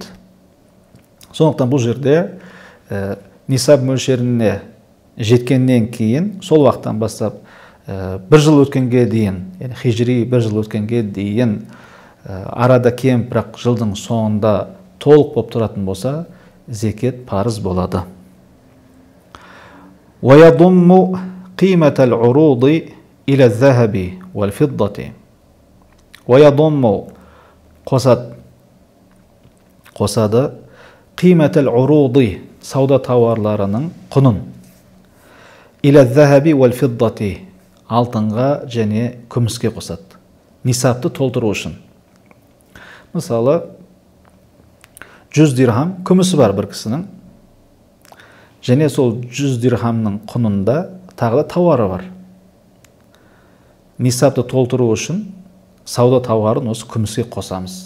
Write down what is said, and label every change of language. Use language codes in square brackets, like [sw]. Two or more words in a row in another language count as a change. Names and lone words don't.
[kk] Сондықтан бұл жерде нисаб мөлшеріне жеткеннен кейін, сол уақыттан бастап бір жыл өткенге дейін, хижри бір жыл өткенге дейін арада кем, бірақ жылдың соңында толық болып тұратын болса, зекет парыз болады. [ar] وَيَضُمُّ قِيمَةَ الْعُرُوضِ إِلَى الذَّهَبِ وَالْفِضَّةِ وَيَضُمُّ қосады قِيمَةَ الْعُرُوضِ [kk] сауда тауарларының құнын [ar] إِلَى الذَّهَبِ وَالْفِضَّةِ [kk] алтынға және күміске қосады. Нисапты толтыру үшін. Мысалы, 100 дирхам күмісі бар бір кісінің, және сол 100 дирхамның құнында тағы да тауары бар. Нисапты толтыру үшін сауда тауарын осы күміске қосамыз.